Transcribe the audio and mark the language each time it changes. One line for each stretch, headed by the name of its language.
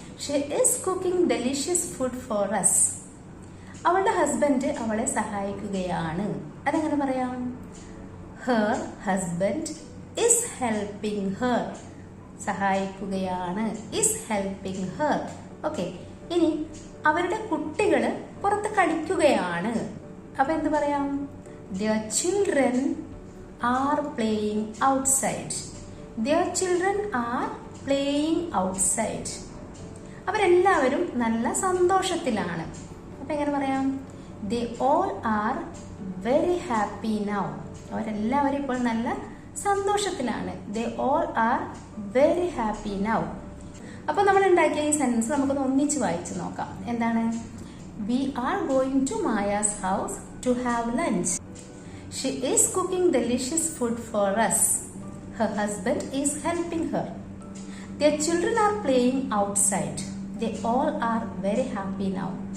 English: She is cooking delicious food for us.
Malayalam: അവളുടെ husband അവളെ സഹായിക്കുകയാണ്. അതെങ്ങനെ പറയാം?
English: Her husband is helping her.
Malayalam: സഹായിക്കുകയാണ്,
English: Is helping her. Okay.
Malayalam: ഇനി അവരുടെ കുട്ടികള് പുറത്ത് കളിക്കുകയാണ്. അപ്പൊ എന്ത് പറയാം?
English: Their children are playing outside. Their children are playing outside.
Malayalam: അവരെല്ലാവരും നല്ല സന്തോഷത്തിലാണ്. അപ്പൊ എങ്ങനെ പറയാം?
English: They all are very happy now.
Malayalam: അവരെല്ലാവരും ഇപ്പോൾ നല്ല സന്തോഷത്തിലാണ്.
English: They all are very happy now.
Malayalam: അപ്പൊ നമ്മൾ ഉണ്ടാക്കിയ ഈ സെന്റൻസ് നമുക്കൊന്ന് ഒന്നിച്ച് വായിച്ചു നോക്കാം. എന്താണ്?
English: We are going to Maya's house to have lunch. She is cooking delicious food for us. Her husband is helping her. Their children are playing outside. They all are very happy now.